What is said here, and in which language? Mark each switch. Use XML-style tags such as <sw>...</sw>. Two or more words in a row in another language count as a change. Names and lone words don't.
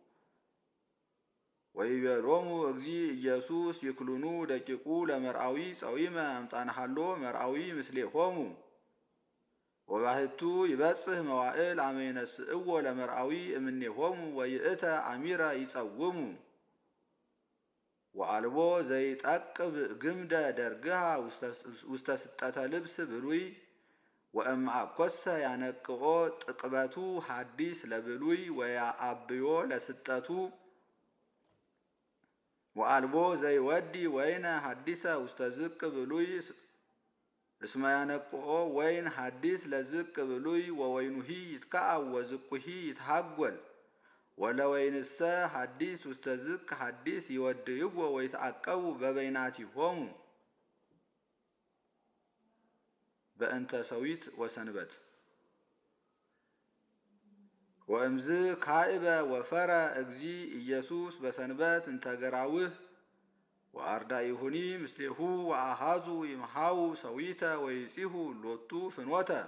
<gez>ወይቤሎሙ እግዚ ኢየሱስ ይክሉኑ ደቂቁ ለመርአዊ ጸዊመ አምጣንሃሎ መርአዊ ምስሌሆሙ ወባሕቱ ይበጽሕ መዋዕል አመ ይነስእዎ ለመርአዊ እምኔሆሙ ወይእተ አሚረ ይጸውሙ ወአልቦ ዘይጠቅብ ግምደ ደርግሃ ውስተ ስጠተ ልብስ ብሉይ ወእምአኰሰ ያነቅኦ ጥቅበቱ ሐዲስ ለብሉይ ወያአብዮ ለስጠቱ ወአልቦ ዘይወዲ ወይነ ሐዲሰ ውስተ ዝቅ ብሉይ እስመ ያነቅኦ ወይን ሐዲስ ለዝቅ ብሉይ ወወይኑሂ ይትከዐው ወዝቁሂ ይትሃጐል ወለወይንሰ ሐዲስ ውስተ ዝቅ ሐዲስ ይወድይዎ ወይትዐቀቡ በበይናቲሆሙ በእንተ ሰዊት ወሰንበት ወእምዝ ካዕበ ወፈረ እግዚ ኢየሱስ በሰንበት እንተ ገራውህ ወአርዳኢሁኒ ምስሌሁ ወአሃዙ ይምሃው ሰዊተ ወይጺሑ ሎቱ ፍኖተ</gez>